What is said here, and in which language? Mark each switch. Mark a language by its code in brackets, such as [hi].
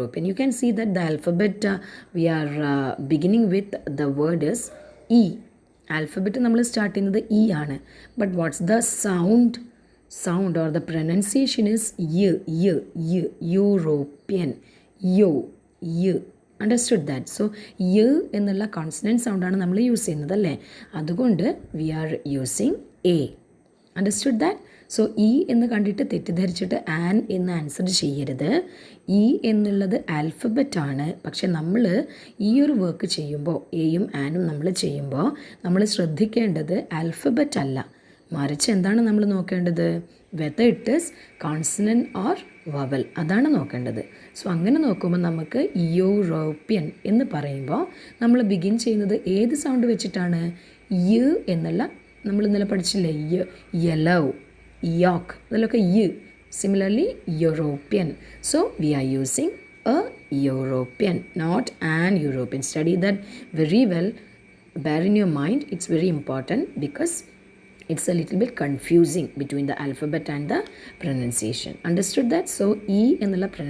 [en] You can see that the alphabet we are beginning with the word is E. [ml] Alphabet നമ്മൾ start ചെയ്യുന്നത് E ആണ്. [en] But what's the sound or the pronunciation is y. European. y. Understood that? [ml] So y എന്നുള്ള consonant സൗണ്ടാണ് നമ്മൾ use ചെയ്യുന്നത് അല്ലേ? അതുകൊണ്ട് [en] we are using a. Understood that? [ml] So E എന്ന് കണ്ടിട്ട് തെറ്റിദ്ധരിച്ചിട്ട് ആൻ എന്ന് ആൻസർ ചെയ്യരുത്. ഇ എന്നുള്ളത് ആൽഫബറ്റാണ്. പക്ഷെ നമ്മൾ ഈ ഒരു വർക്ക് ചെയ്യുമ്പോൾ, എയും ആനും നമ്മൾ ചെയ്യുമ്പോൾ നമ്മൾ ശ്രദ്ധിക്കേണ്ടത് ആൽഫബറ്റ് അല്ല, മറിച്ച് എന്താണ് നമ്മൾ നോക്കേണ്ടത്? [en] whether it is consonant or vowel, [ml] അതാണ് നോക്കേണ്ടത്. സോ അങ്ങനെ നോക്കുമ്പോൾ നമുക്ക് യൂറോപ്യൻ എന്ന് പറയുമ്പോൾ നമ്മൾ ബിഗിൻ ചെയ്യുന്നത് ഏത് സൗണ്ട് വെച്ചിട്ടാണ്? യു എന്നുള്ള, നമ്മൾ ഇന്നലെ പഠിച്ചില്ലേ, യെലോ, യോക്ക്, അതിലൊക്കെ U. [en] Similarly European. So we are using a European, not an European. Study that very well. Bear in your mind, it's very important because it's a little bit confusing between the alphabet and the pronunciation. Understood that? So E [ml] എന്നുള്ള